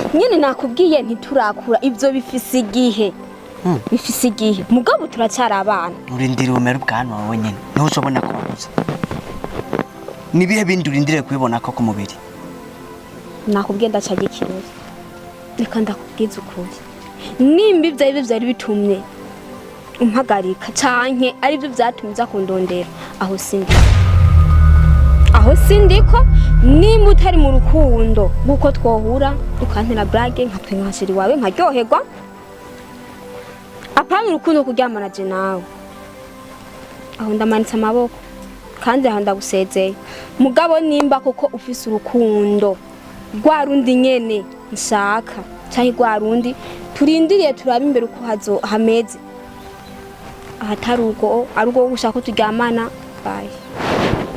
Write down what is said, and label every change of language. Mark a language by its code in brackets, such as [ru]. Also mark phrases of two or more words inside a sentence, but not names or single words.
[rn] nyine nakubwiye ntiturakura ibyo bifise igihe mugabo turacyari abana urindira umero bwana wawe nyine niho ushobona kubabuza nibihe bindi urindire kubibona ko ku mubiri nakubwiye ndacaga ikibazo reka ndakubwiza ukuri nimba ibyo byari bitumye umpagarika canke ari byo byatumye uza kundondera aho sindiko nimba utari mu rukundo nk'uko twohura ukantera blague nkatwengashira iwawe nkaryoherwa apana urukundo kuryamana je nawe aho ndamanitse amaboko kandi aho ndagusezeye mugabo nimba koko ufise urukundo rwa rundi nyene nshaka canke rwa rundi turindiriye turabe imbere uko hameze ahatari ubwo ari ubwo gushaka ko turyamana bye